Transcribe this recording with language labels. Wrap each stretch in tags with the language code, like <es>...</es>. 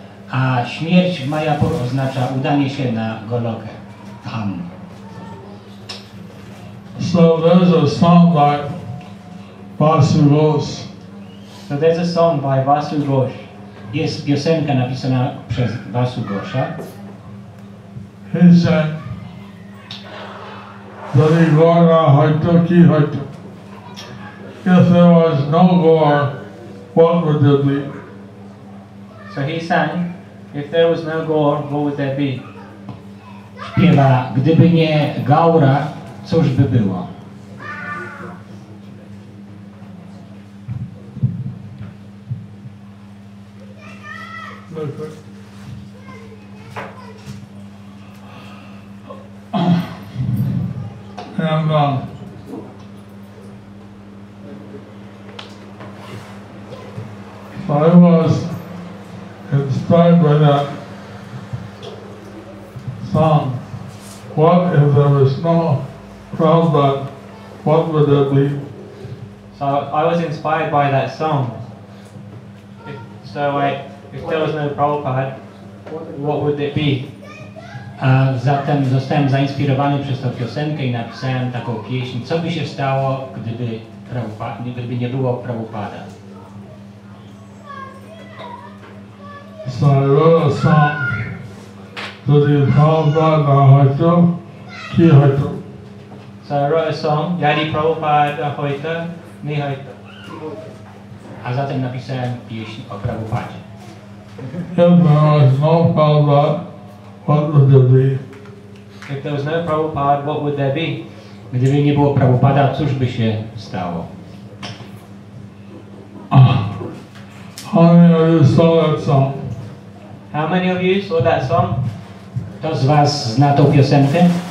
<pl>A śmierć w Mayapur oznacza udanie się na Golokę. Tam.</pl> <en>So there's a song by Vasu Ghosh. So there's a song by Vasu Ghosh.</en> <pl>Jest piosenka napisana przez Vasu Gosha.</pl> <en>He said, Dari Gora Haito Ki Haito. If there was no gore, what would there be? So he sang, if there was no gore, what would there be?</en> <pl>Śpiewa, gdyby nie Gaura, cóż by było?</pl> <en>And I was inspired by that song. What if there was no Prabhupada? What would that be? So I was inspired by that song. If there was no Prabhupada, what would it be?</en> <pl>A zatem zostałem zainspirowany przez tę piosenkę i napisałem taką pieśń, co by się stało, gdyby nie było Prabhupada.</pl> <en>So I wrote a song to the Prabhupada Haito Ki Haito. So I wrote a song, Yadi Prabhupada Hoita, Ni Hoita.</en> <pl>A zatem napisałem pieśń o Prabhupadzie.</pl> <en>If there was no Prabhupada, what would there be? If there was no Prabhupada, what would there be?</en> <pl>Gdyby nie było Prabhupada, cóż by się stało?</pl> <en>How many of you saw that song? How many of you saw that song?</en> <pl>Kto z was zna tą piosenkę?</pl>